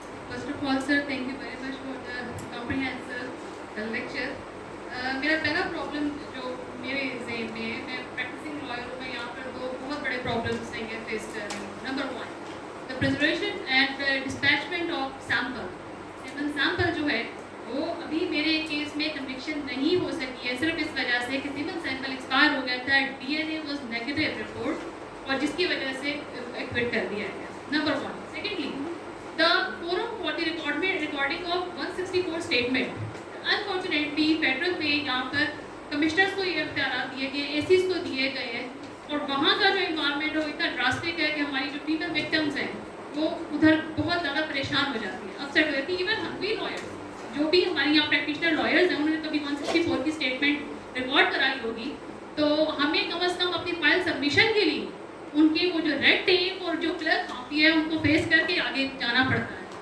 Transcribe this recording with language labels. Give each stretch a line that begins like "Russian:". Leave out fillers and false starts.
English: First of all, sir, thank you very much for the comprehensive lecture.
Urdu: میرا پہلا problem جو میرے ذہن میں ہے, میں پریکٹسنگ لائر ہوں, میں یہاں پر دو بہت بڑے پرابلمس ہیں فیس کر رہی ہوں.
English: Number 1, the preservation and dispatchment of sample.
Urdu: سیمن sample جو ہے وہ ابھی میرے کیس میں کنوکشن نہیں ہو سکی ہے صرف اس وجہ سے کہ سیمن سیمپل ایکسپائر ہو گیا تھا,
English: D N A was negative report,
Urdu: اور جس کی وجہ سے ایکوٹ کر دیا گیا. Number 1.
English: Secondly, the forum for the recording of 164 statement. Unfortunately, federal
Urdu: میں یہاں پر کمشنرز کو یہ اختیارات دیے گئے, اے سیز کو دیے گئے ہیں, اور وہاں کا جو انوائرمنٹ ہے وہ اتنا ڈراسٹک ہے کہ ہماری جو فیمل وکٹمز ہیں وہ ادھر بہت زیادہ پریشان ہو جاتی ہیں, اپسیٹ ہو جاتی ہیں. ایون ہم بھی لائرس جو بھی ہمارے یہاں پریکٹیشنر لائرز ہیں انہوں نے کبھی 164 کی اسٹیٹمنٹ ریکارڈ کرائی ہوگی, تو ہمیں کم از کم اپنی فائل سبمیشن کے لیے ان کے وہ جو ریڈ ٹیپ اور جو کلر کاپی ہے ان کو فیس کر کے آگے جانا پڑتا ہے.